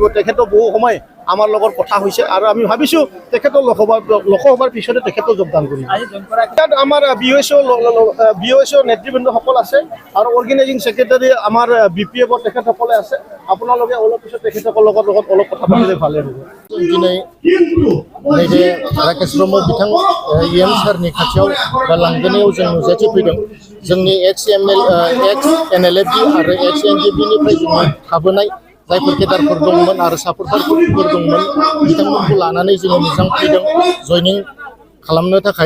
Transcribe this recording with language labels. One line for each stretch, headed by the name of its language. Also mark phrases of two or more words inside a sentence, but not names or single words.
Assamese: তেখেতৰ বহু সময় আমাৰ লগত কথা হৈছে আৰু আমি ভাবিছোঁ তেখেতৰ লোকসভাৰ পিছতে তেখেতৰ যোগদান কৰিম। ইয়াত আমাৰ বিএছঅ নেতৃবৃন্দসকল আছে আৰু
English: organizing secretary
Assamese: আমাৰ বিপিএফৰ তেখেতসকলে আছে। আপোনালোকে অলপ পিছত তেখেতসকলৰ লগত অলপ কথা পাতিলে ভালে হ'ব।
Bodo: दिनै नैबे राकेश ब्रह्म बिथां इएम सारनि खाथियाव बा लांगोनायाव जों नुजाथि फैदों। जोंनि एक्स एनएलएफबि आरो एक्स एनडिएफबिनिफ्राय जोङो थाबोनाय जायफोर केडारफोर दंमोन आरो सापर्टारफोर दंमोन बिथांमोनखौ लानानै जोङो मोजां फैदों जयनिं खालामनो थाखाय।